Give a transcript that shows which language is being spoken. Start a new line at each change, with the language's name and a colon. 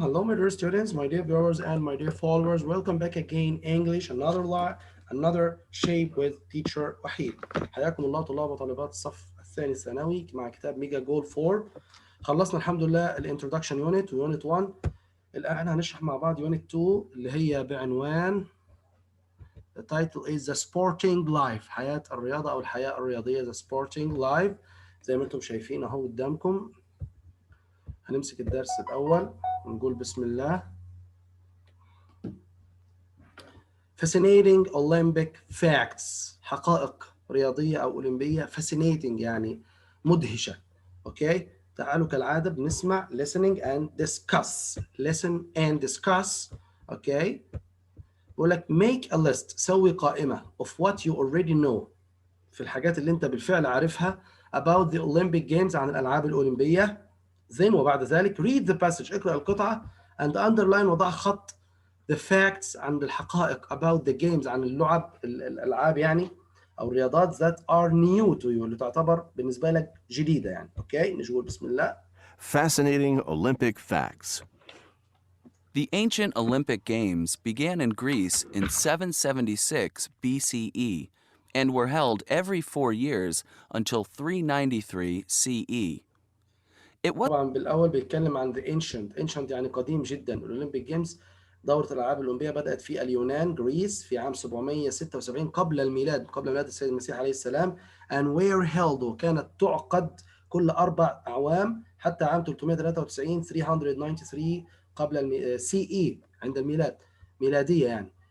English: Hello, my dear students, my dear viewers, and my dear followers. Welcome back again. English, another shape with teacher وحيد.
Arabic: حياكم الله طلاب وطالبات الصف الثاني الثانوي مع كتاب ميجا جول 4. خلصنا الحمد لله الانترودكشن يونت ويونت 1. الآن هنشرح مع بعض يونت 2 اللي هي بعنوان
English: The title is The Sporting Life.
Arabic: حياة الرياضة أو الحياة الرياضية
English: The Sporting Life.
Arabic: زي ما انتم شايفين اهو قدامكم. هنمسك الدرس الأول ونقول بسم الله.
English: Fascinating Olympic Facts.
Arabic: حقائق رياضية أو أولمبية. Fascinating يعني مدهشة. أوكي؟ تعالوا كالعادة بنسمع
English: listening and discuss. Listen and discuss.
Arabic: أوكي؟ بقول لك
English: make a list.
Arabic: سوي قائمة
English: of what you already know.
Arabic: في الحاجات اللي أنت بالفعل عارفها
English: about the Olympic Games
Arabic: عن الألعاب الأولمبية.
English: Then
Arabic: وبعد ذلك
English: read the passage.
Arabic: اقرأ القطعة
English: and underline
Arabic: وضع خط
English: the facts
Arabic: عن الحقائق
English: about the games
Arabic: عن الألعاب يعني أو الرياضات
English: that are new to you
Arabic: اللي تعتبر بالنسبة لك جديدة يعني. أوكي نقول بسم الله.
English: Fascinating Olympic facts. The ancient Olympic Games began in Greece in 776 BCE and were held every 4 years until 393 CE. It was
Arabic: طبعا بالأول بيتكلم عن
English: the ancient
Arabic: يعني قديم جدا. الأولمبيك جيمز دورة الألعاب الأولمبية بدأت في اليونان جريس في عام 776 قبل الميلاد قبل ميلاد السيد المسيح عليه السلام
English: and were held
Arabic: وكانت تعقد كل 4 أعوام حتى عام 393 393 قبل CE عند الميلاد ميلادية يعني.